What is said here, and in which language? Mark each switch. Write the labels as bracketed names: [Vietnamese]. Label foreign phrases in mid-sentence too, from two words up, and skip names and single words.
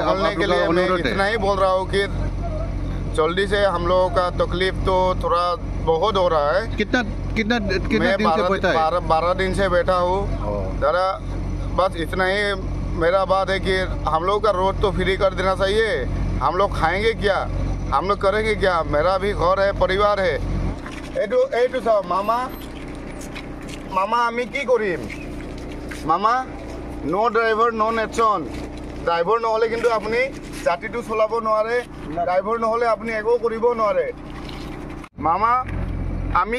[Hindi] मैं इतना ही बोल रहा हूँ कि जल्दी से हम लोगों का तकलीफ तो थोड़ा बहुत हो रहा है कितना दिन से बैठा है 12 दिन से बैठा हूँ जरा बस इतना ही मेरा बात है कि हम लोग का रोड तो फ्री कर देना चाहिए हम लोग खाएंगे क्या हम लोग करेंगे क्या मेरा भी घर है परिवार है [Assamese] এইটো চাও মামা মামা আমি কি কৰিম মামা [English] no driver no nation [Assamese] ড্ৰাইভাৰ নহ'লে কিন্তু আপুনি জাতিটো চলাব নোৱাৰে ড্ৰাইভাৰ নহ'লে আপুনি একো কৰিব নোৱাৰে মামা আমি